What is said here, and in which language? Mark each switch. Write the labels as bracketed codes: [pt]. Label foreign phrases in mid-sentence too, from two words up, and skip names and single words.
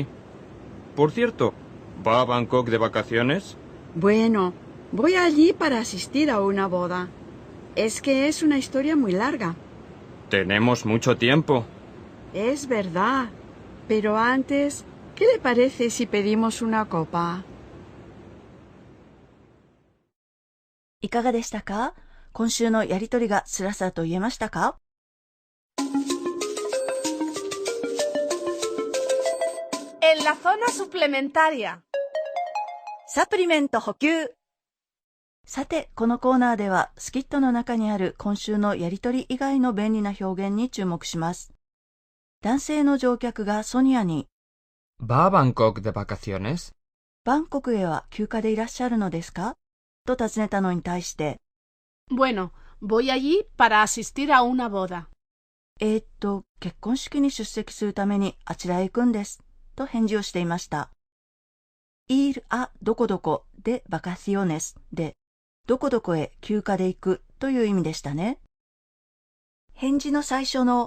[es] Por cierto, ¿va a Bangkok de vacaciones? Bueno, voy allí para asistir a una boda. Es que es una historia muy larga. Tenemos mucho tiempo. Es verdad. Pero antes, ¿qué le parece si pedimos una copa? [ja] いかがでしたか？今週のやりとりがスラスラと言えましたか？ [es] En la zona suplementaria. [ja] サプリメント補給。さて、このコーナーではスキットの中にある今週のやりとり以外の便利な表現に注目します。男性の乗客がソニアに [es] ¿Va a Bangkok de vacaciones? [ja] バンコクへは休暇でいらっしゃるのですかと尋ねたのに対して [es] Bueno, voy allí para asistir a una boda. [ja] 結婚式に出席するためにあちらへ行くんですと返事をしていました。 [es] ir a [ja] どこどこで vacaciones でどこどこへ休暇で行くという意味でしたね。返事の最初の